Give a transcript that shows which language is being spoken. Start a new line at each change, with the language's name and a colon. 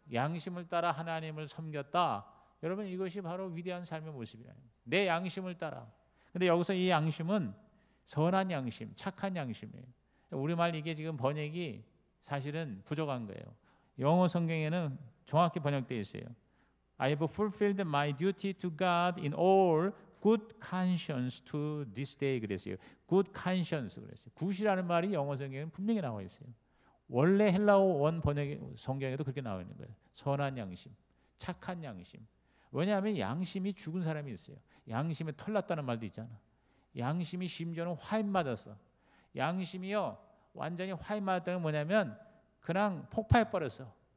Korean: 양심을 따라 하나님을 섬겼다. 여러분 이것이 바로 위대한 삶의 모습이에요. 내 양심을 따라. 근데 여기서 이 양심은 선한 양심, 착한 양심이에요. 우리말 이게 지금 번역이 사실은 부족한 거예요. 영어 성경에는 정확히 번역되어 있어요.
English: I have fulfilled my duty to God in all good conscience to this day
Korean: 그랬어요.
English: good conscience
Korean: 그랬어요. 굿이라는 말이 영어 성경에는 분명히 나와 있어요. 원래 헬라어 원 번역 성경에도 그렇게 나와 있는 거예요. 선한 양심, 착한 양심. 왜냐하면 양심이 죽은 사람이 있어요. 양심에 털 났다는 말도 있잖아. 양심이 심지어는 화인 맞았어. 양심이요 완전히 화인 맞았다는 건 뭐냐면 그냥 폭파해 버렸어.